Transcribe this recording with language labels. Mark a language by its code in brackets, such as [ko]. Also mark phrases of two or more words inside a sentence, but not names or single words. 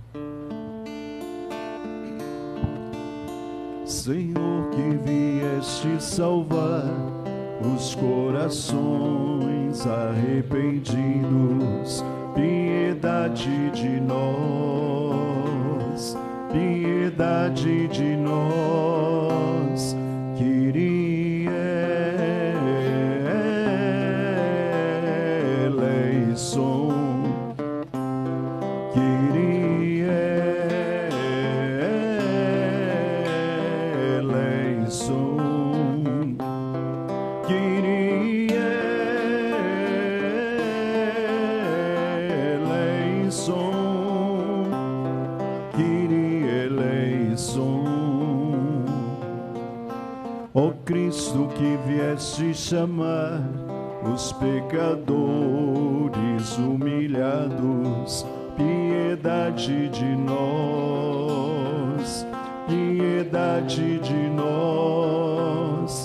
[pt] Senhor, que vieste salvar os corações arrependidos, piedade de nós, piedade de nós. [el] Kyrie eleison, Kyrie eleison, Kyrie eleison, Kyrie eleison. [pt] Ó Cristo, que vieste chamar os pecadores humilhados, piedade de nós, piedade de nós.